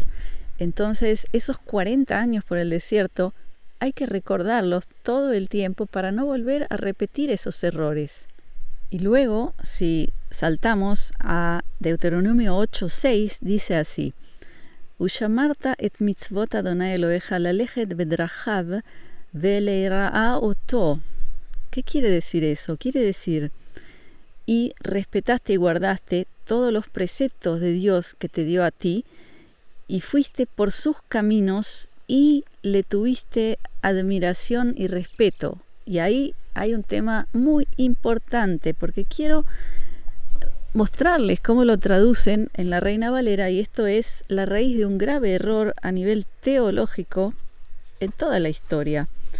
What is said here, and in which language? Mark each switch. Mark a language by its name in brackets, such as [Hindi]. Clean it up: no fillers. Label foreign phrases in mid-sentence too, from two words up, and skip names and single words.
[Spanish] Entonces esos 40 años por el desierto hay que recordarlos todo el tiempo para no volver a repetir esos errores. Y luego, si saltamos a Deuteronomio 8:6, dice así: [Hebrew] ושמרת את מצות אדוני אלוהיך ללכת בדרכיו וליראה אתו. [Spanish] ¿Qué quiere decir eso? Quiere decir, y respetaste y guardaste todos los preceptos de Dios que te dio a ti, y fuiste por sus caminos y le tuviste admiración y respeto. Y ahí hay un tema muy importante, porque quiero mostrarles cómo lo traducen en la Reina Valera, y esto es la raíz de un grave error a nivel teológico en toda la historia.